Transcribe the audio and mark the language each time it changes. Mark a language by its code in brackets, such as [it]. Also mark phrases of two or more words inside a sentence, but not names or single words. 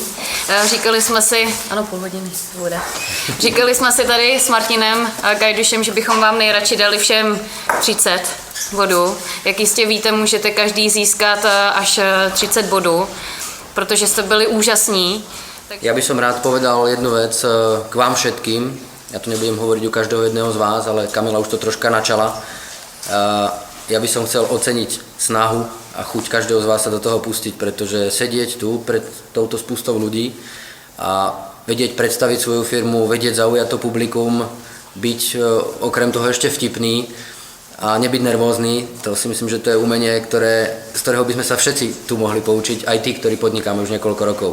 [cs] Říkali jsme si, ano, půl hodiny bude. Říkali jsme si tady s Martinem Gajdušem, že bychom vám nejradši dali všem 30 bodů. Jak jistě víte, můžete každý získat až 30 bodů, protože jste byli úžasní. [sk] Ja by som rád povedal jednu vec k vám všetkým. Ja tu nebudem hovoriť o každého jedného z vás, ale Kamila už to troška načala. Ja by som chcel oceniť snahu a chuť každého z vás sa do toho pustiť, pretože sedieť tu pred touto spustou ľudí a vedieť predstaviť svoju firmu, vedieť zaujať to publikum, byť okrem toho ešte vtipný, a nebyť nervózny, to si myslím, že to je umenie, z ktorého by sme sa všetci tu mohli poučiť, aj tí, ktorí podnikáme už niekoľko rokov.